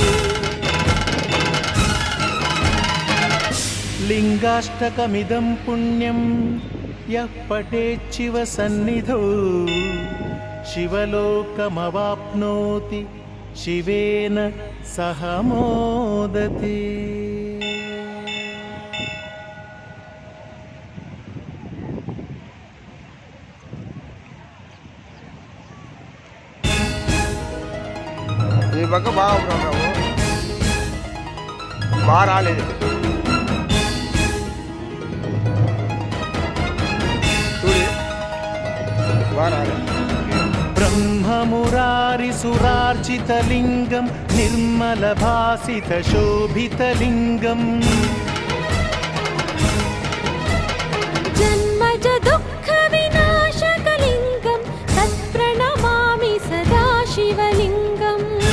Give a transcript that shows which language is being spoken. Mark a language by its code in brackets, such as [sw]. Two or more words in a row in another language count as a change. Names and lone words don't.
[sa] लिङ्गाष्टकमिदं पुण्यं यः पठेच्छिव सन्निधौ शिवलोकमवाप्नोति शिवेन सह मोदते। [te] ఈ పక్క బాగున్నాము బాగా రాలేదు చూడి బాగా రాలేదు [sa] ब्रह्ममुरारिसुरार्चितलिङ्गं निर्मलभासितशोभितलिङ्गम् जन्मज दुःखविनाशकलिङ्गं तत्प्रणमामि सदा शिवलिङ्गम्